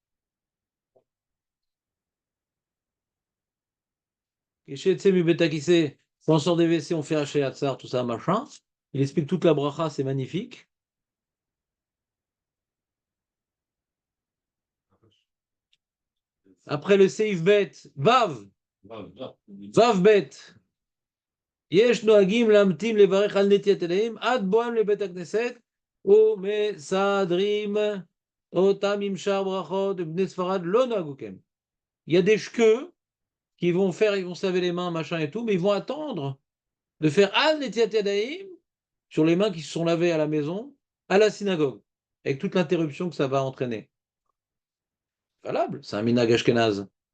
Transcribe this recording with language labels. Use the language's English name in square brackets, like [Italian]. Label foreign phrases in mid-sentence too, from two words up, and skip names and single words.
[French] Quand on sort des WC, on fait haché Hatzar, tout ça, machin. Il explique toute la bracha, c'est magnifique. Après le [Hebrew] סעיף ב, [French] Vav. [Hebrew] Vav bet. יש נוהגים להמתין לברך על נטיית ידיים עד בואם לבית הכנסת ומסדרים אותם עם שאר ברכות ובני ספרד לא נהגו כן. [French] Il y a des shkeux qui vont faire, ils vont se laver les mains, machin et tout, mais ils vont attendre de faire [Hebrew] על נטילת ידיים [French] sur les mains qui se sont lavées à la maison, à la synagogue, avec toute l'interruption que ça va entraîner. Valable, c'est un [Hebrew] מנהג אשכנז.